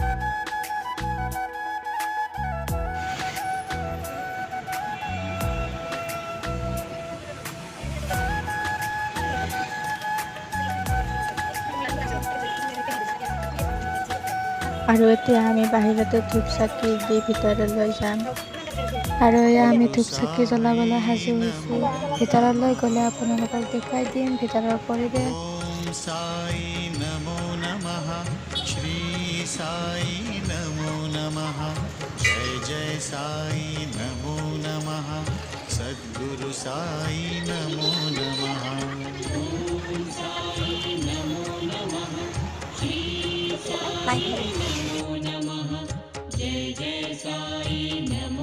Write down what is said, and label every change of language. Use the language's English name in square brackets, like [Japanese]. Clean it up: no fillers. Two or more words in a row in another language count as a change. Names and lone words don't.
[Assamese] আৰু এতিয়া আমি বাহিৰতে ধূপ চাকি দি ভিতৰলৈ যাম। আৰু এয়া আমি ধূপ চাকি জ্বলাবলৈ সাজু হৈছোঁ। ভিতৰলৈ গ'লে আপোনালোকক দেখুৱাই দিম ভিতৰৰ পৰিৱেশ। [Sanskrit] साई नमो नमः श्री साई नमो नमः जय जय साई नमो नमः सद्गुरु साई नमो नमः ओम साई नमो नमः श्री साई नमो नमः जय जय साई नमो